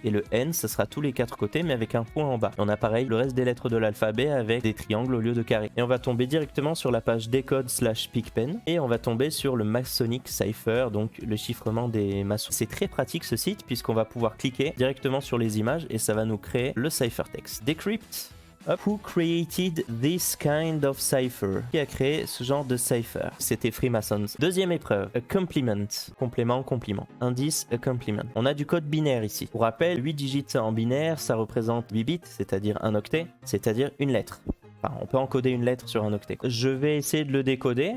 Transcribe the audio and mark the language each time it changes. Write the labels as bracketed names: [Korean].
[French] Et le N, ça sera tous les 4 côtés, mais avec un point en bas. Et on a pareil le reste des lettres de l'alphabet avec des triangles au lieu de carrés. Et on va tomber directement sur la page decode/pigpen, et on va tomber sur le Masonic Cipher, donc le chiffrement des maçons. C'est très pratique ce site, puisqu'on va pouvoir cliquer directement sur les images, et ça va nous créer le ciphertext. [English] Decrypt. Who created this kind of cipher? [French] Qui a créé ce genre de cipher? C'était Freemasons. Deuxième épreuve, [English] a complement. [French] Complément, compliment. Indice, [English] a complement. [French] On a du code binaire ici. Pour rappel, 8 digits en binaire, ça représente 8 bits, c'est-à-dire un octet, c'est-à-dire une lettre. Enfin, on peut encoder une lettre sur un octet. Je vais essayer de le décoder.